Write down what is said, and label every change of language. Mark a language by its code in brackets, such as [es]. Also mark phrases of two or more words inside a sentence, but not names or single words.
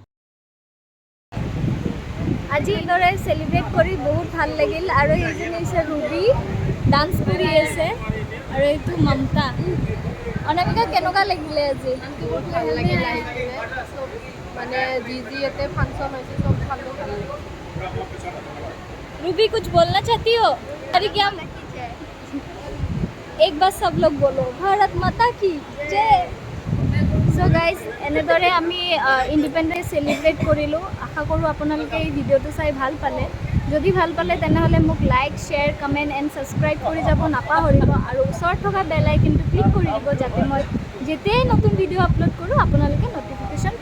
[as] আজি এইদৰে চেলিব্ৰেট কৰি বহুত ভাল লাগিল। আৰু এইজনী হৈছে ৰুবি, ডান্স কৰি আছে। আৰু এইটো মমতা। অনামিকা, কেনেকুৱা লাগিলে আজি? বহুত ভাল লাগিলে মানে যি ইয়াতে ফাংচন হৈছে চব চালো ভাল লাগিলে। [hi] रूबी, कुछ बोलना चाहती हो? अरे क्या एक बार सब लोग बोलो, भारत माता की जय। [en] so guys, [as] এনেদৰে আমি ইণ্ডিপেণ্ডেন্স চেলিব্ৰেট কৰিলোঁ। আশা কৰোঁ আপোনালোকে এই ভিডিঅ'টো চাই ভাল পালে। যদি ভাল পালে তেনেহ'লে মোক [en] like, share, comment and subscribe [as] কৰি যাব নাপাহৰিব। আৰু ওচৰত থকা বেল আইকনটো ক্লিক কৰি দিব যাতে মই যেতিয়াই নতুন ভিডিঅ' আপলোড কৰোঁ আপোনালোকে ন'টিফিকেশ্যন পাই যায়।